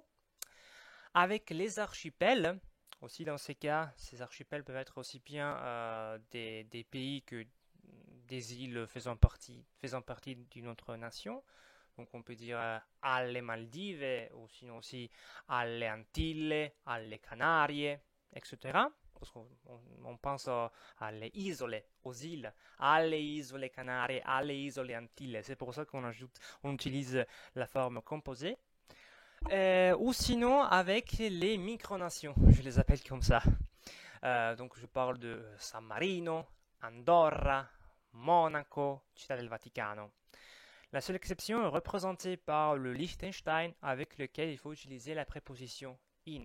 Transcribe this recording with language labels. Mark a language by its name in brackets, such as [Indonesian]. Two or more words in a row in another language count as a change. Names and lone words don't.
[French] Avec les archipels, aussi dans ces cas, ces archipels peuvent être aussi bien des pays que des îles faisant partie d'une autre nation. Donc on peut dire alle Maldives, ou sinon aussi alle Antilles, alle Canaries, etc. parce qu'on pense [Italian] alle isole, [French] aux îles, [Italian] alle isole Canarie, alle isole Antille. [French] C'est pour ça on utilise la forme composée. Ou sinon avec les micronations, je les appelle comme ça. Donc je parle de San Marino, Andorra, Monaco, Città del Vaticano. La seule exception est représentée par le Liechtenstein avec lequel il faut utiliser la préposition in.